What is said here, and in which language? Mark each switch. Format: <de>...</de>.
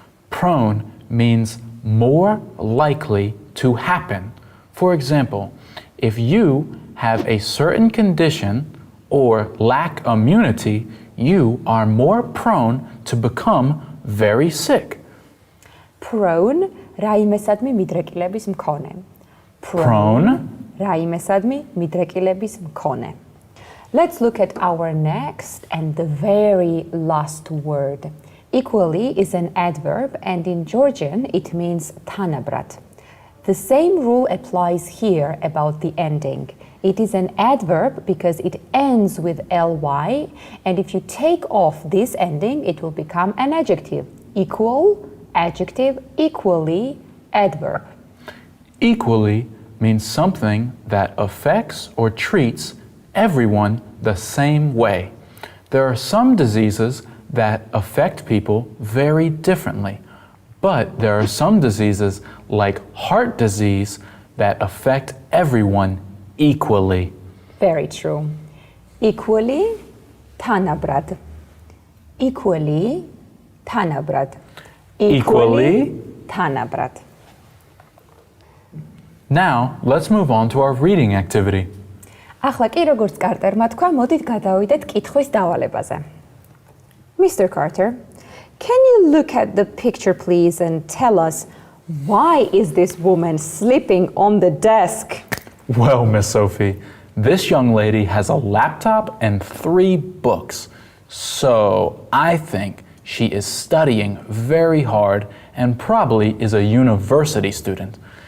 <en>Prone means more likely to happen. For example, if you have a certain condition or lack immunity, you are more prone to become very sick.</en> <ka>Prone, რაიმესადმი მიდრეკილების მქონე.</ka> <en>Prone,</en> <ka>რაიმესადმი მიდრეკილების მქონე.</ka> <en>Let's look at our next and the very last word. Equally is an adverb, and in Georgian it means თანაბრად. The same rule applies here about the ending. It is an adverb because it ends with ly, and if you take off this ending, it will become an adjective. Equal, adjective, equally, adverb. Equally means something that affects or treats everyone the same way. There are some diseases that affect people very differently, but there are some diseases like heart disease that affect everyone equally. Very true.</en> <ka>Equally, თანაბრად. Equally, თანაბრად.</ka> <en>Equally,</en> <ka>თანაბრად.</ka> <en>Now, let's move on to our reading activity.</en> <ka>ახლა კი როგორც კარტერმა თქვა, მოდით გადავიდეთ კითხვის დავალებაზე.</ka> <en>Mr. Carter, can you look at the picture please and tell us why is this woman sleeping on the desk? Well, Miss Sophie, this young lady has a laptop and 3 books. So I think she is studying very hard and probably is a university student.</en>